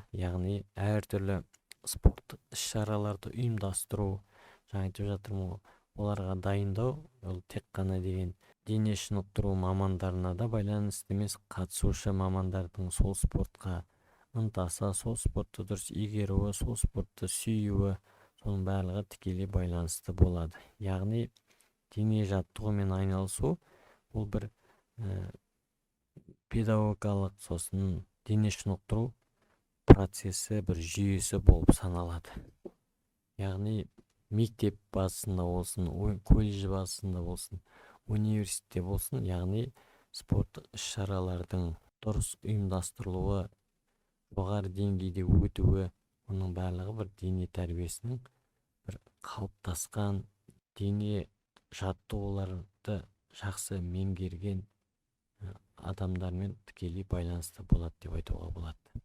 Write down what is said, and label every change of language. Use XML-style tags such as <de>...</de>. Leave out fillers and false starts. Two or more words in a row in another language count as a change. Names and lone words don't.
<kk>Яғни әртүрлі спорттық іс-шараларды ұйымдастыру, жаңа айтып жатырмын, оларға дайындау, ол тек қана деген дене шынықтыру мамандарына да байланысты емес, қатысушы мамандардың сол спортқа ынтасы, сол спортты дұрыс игеруі, сол спортты сүюі, Сонун барлыгы тикелей байланысты болады. Яғни дене жаттығумен айналысу бұл бір педагогикалық сосын дене шынықтыру процесі бір жүйесі болып саналады. Яғни мектеп базасында болсын, колледж базасында болсын, университетте болсын, яғни спорттық іс-шаралардың дұрыс ұйымдастырылуы, жоғары деңгейде өтуі, оның барлығы бір дене тәрбиесінің бір қалыптасқан, дене жаттығуларды жақсы меңгерген адамдармен тікелей байланысты болады деп айтуға болады.</kk>